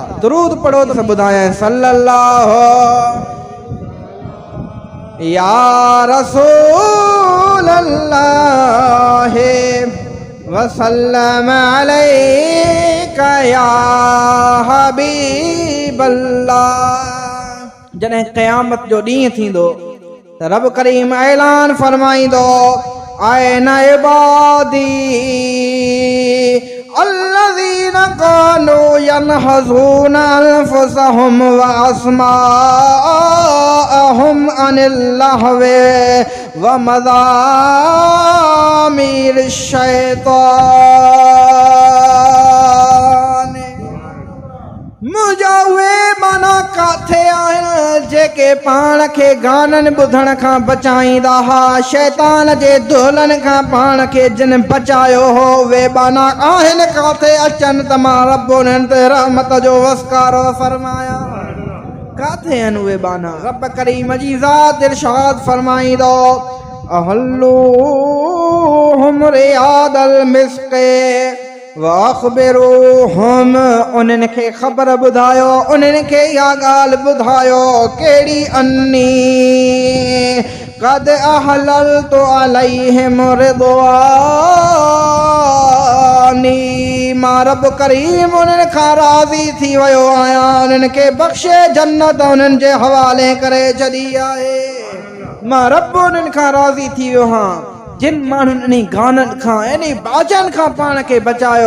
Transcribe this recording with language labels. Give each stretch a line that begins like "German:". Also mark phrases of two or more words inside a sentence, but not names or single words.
Sindhi: दुरूद पढ़ो त ॿुधायां
Arabic: صلى الله يا رسول الله وسلم عليك يا حبيب الله.
Sindhi: जॾहिं क़यामत जो ॾींहुं थींदो त रब करीम ऐलान फरमाईंदो
Arabic: أين عبادي الذين كانوا ينهزون أنفسهم وأسماءهم عن اللهو ومزامير الشيطان
Sindhi: मुंहिंजा उहे माना काथे आहिनि जेके पाण खे गाननि ॿुधण खां बचाईंदा हुआ शैतान जे दुहलनि खां पाण खे जिन बचायो हो उहे माना आहिनि काथे अचनि त मां रब उन्हनि ते रहमत जो वसकारो फरमाया काथे आहिनि उहे बाना। रब करीम जी ज़ात इरशाद फरमाईंदो
Arabic: أحلوهم رياض المسك وأخبروهم
Sindhi: उन्हनि खे ख़बर ॿुधायो उन्हनि खे इहा ॻाल्हि ॿुधायो कहिड़ी
Arabic: أني قد أحللت عليهم
Sindhi: रिदवानी मां रब करीम उन्हनि खां राज़ी थी वियो आहियां उन्हनि खे बख़्शे जन्नत उन्हनि जे हवाले करे छॾी आहे। मां रब उन्हनि खां राज़ी थी वियो आहियां जिन माण्हुनि इन्ही गाननि खां इन्ही बाजनि खां पाण खे बचायो।